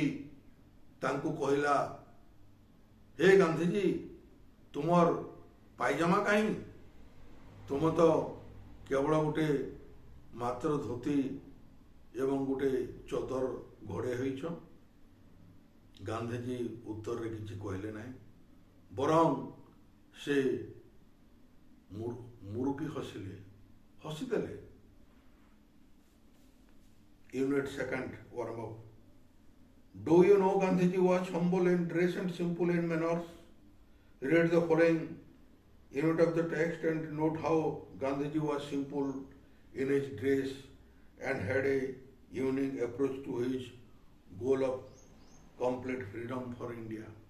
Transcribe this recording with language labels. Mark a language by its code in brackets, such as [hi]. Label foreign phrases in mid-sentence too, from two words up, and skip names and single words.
[or] ତାଙ୍କୁ କହିଲା ହେ ଗାନ୍ଧିଜୀ ତୁମର ପାଇଜାମା କାହିଁ ତୁମ ତ କେବଳ ଗୋଟେ ମାତ୍ର ଧୋତି ଏବଂ ଗୋଟେ ଚଦର ଘୋଡ଼େଇ ହୋଇଛ ଗାନ୍ଧିଜୀ ଉତ୍ତର ରେ କିଛି କହିଲେ ନାହିଁ ବରଂ ସେ ମୁରୁକି ହସିଦେଲେ [en] unit second warm up. Do you know Gandhiji was humble in dress and simple in manners? Read the following unit of the text and note how Gandhiji was simple in his dress and had a unique approach to his goal of complete freedom for India.